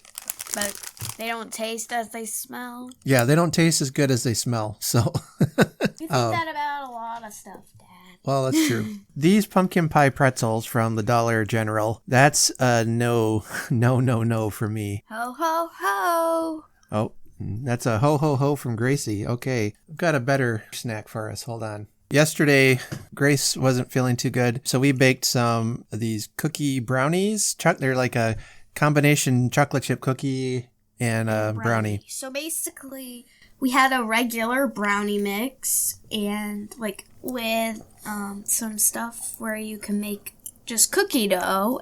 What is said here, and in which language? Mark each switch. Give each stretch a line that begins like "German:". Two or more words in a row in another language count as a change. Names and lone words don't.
English: But they don't taste as they smell. Yeah, they don't taste as good as they smell. So you think that about a lot of stuff, Dad. Well, that's true. These pumpkin pie pretzels from the Dollar General, that's a no for me. Ho, ho, ho. Oh, that's a ho, ho, ho from Gracie. Okay, I've got a better snack for us. Hold on. Yesterday, Grace wasn't feeling too good, so we baked some of these cookie brownies. They're like a combination chocolate chip cookie and a brownie. So basically, we had a regular brownie mix and like with some stuff where you can make just cookie dough.